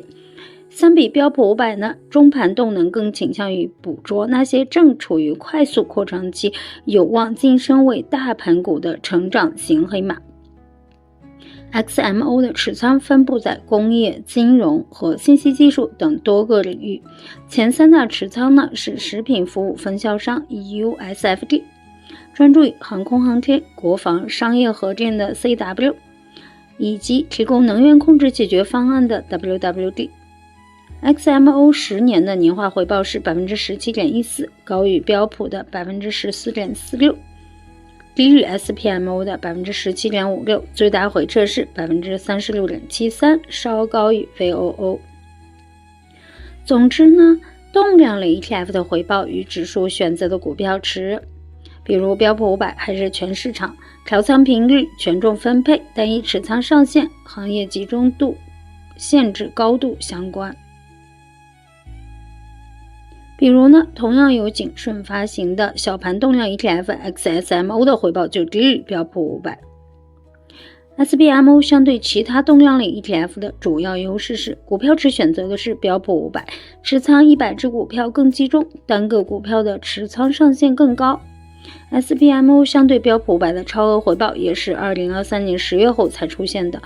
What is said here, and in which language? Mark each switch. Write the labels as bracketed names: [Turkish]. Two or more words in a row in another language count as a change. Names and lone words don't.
[Chinese] 相比標普500呢，中盤動能更傾向於捕捉那些正處於快速擴張期、有望晉升為大盤股的成長型黑馬。XMO 的持倉分布在工業、金融和信息技術等多個領域。前3大持倉呢是食品服務分銷商 EUSFD， 專注於航空航天、國防、商業核電的 CW，以及提供能源控制解決方案的 WWD。 XMO 10年的年化回報是 17.14%， 高於標普的 14.46%， 低於 SPMO 的 17.56%， 最大回撤是 36.73%， 稍高於 VOO。總之呢，动量类 ETF 的回報与指數選擇的股票池，比如標普500還是全市場、調倉頻率、權重分配、單一持倉上限、行業集中度、限制高度相關。比如呢，同樣由景順發行的小盘动量 ETF XSMO 的回報就低於標普500。SPMO 相对其他動量類 ETF 的主要優勢是，股票池選擇的是標普500，持倉100隻股票更集中，單個股票的持倉上限更高。SPMO 相對標普500的超額回報也是2023年10月後才出現的。